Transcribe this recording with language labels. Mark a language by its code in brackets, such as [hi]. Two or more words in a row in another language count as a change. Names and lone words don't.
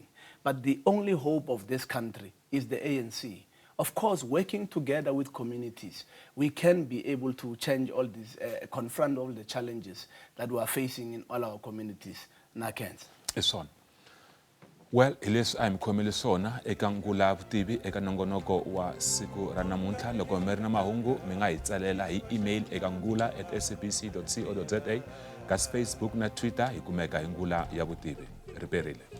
[en] But the only hope of this country is the ANC. Of course, working together with communities, we can be able to change all these, confront all the challenges that we are facing in all our communities. Nakens. Eson. Well, [ts] hileswi a hi mi khomile swona eka Ngula Ya Vutivi eka nongonoko wa siku ra namuntlha. Loko mi ri na mahungu mi nga hi tsalela hi email eka ngula@sabc.co.za, ka Facebook na Twitter hi kumeka hi Ngula Ya Vutivi. Riperile.